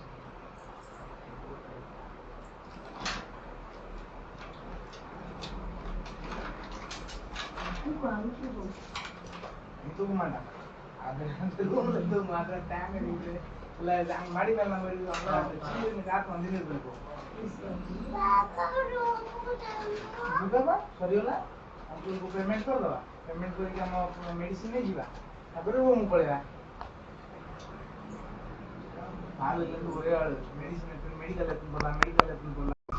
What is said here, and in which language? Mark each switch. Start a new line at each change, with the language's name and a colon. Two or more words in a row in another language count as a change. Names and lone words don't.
Tamil: தூக்க மாட்டாங்க. அது அந்த ரூம்ல தூக்க மாட்டேன். டேங்க் அடிக்குது இல்ல, அங்க மாடி மேல நம்ம இருக்குவாங்களா, அந்த சின்ன காத்து வந்து இருக்கும்.
Odia: ବୁଝବା ସରିଗଲା, ଆପଣଙ୍କୁ ପେମେଣ୍ଟ କରିଦେବା। ପେମେଣ୍ଟ କରିକି ଆମ ମେଡିସିନ ନେଇଯିବା, ତାପରେ ରୁମ୍ ପଳେଇବା।
Tamil: ஆளு இருந்து ஒரே ஆளு மெடிசின் எடுத்து மெடிக்கல் எடுத்துன்னு போகலாம், மெடிக்கல் எடுத்துன்னு போகலாம்.